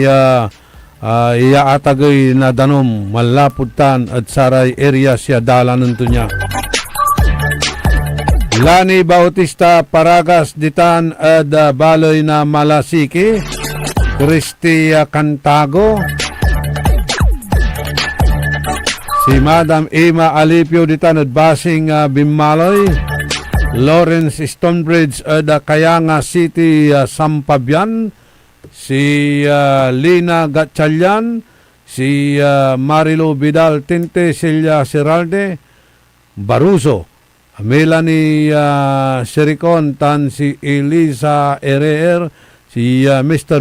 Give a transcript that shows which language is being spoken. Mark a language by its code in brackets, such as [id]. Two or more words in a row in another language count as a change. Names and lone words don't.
[pag] iaatagay na danom malaputan at saray area siya dalan nito niya Lani Bautista Paragas ditan Balay na Malasiki Christy Cantago si Madam Ima Alipio ditan at Basing Bimaloy Lawrence Stonebridge Kayanga City Sampabian si Lina Gatchalian si Marilo Vidal Tinte Silya Seralde Baruso Melanie Sericon tan si Elisa Erer si Mr.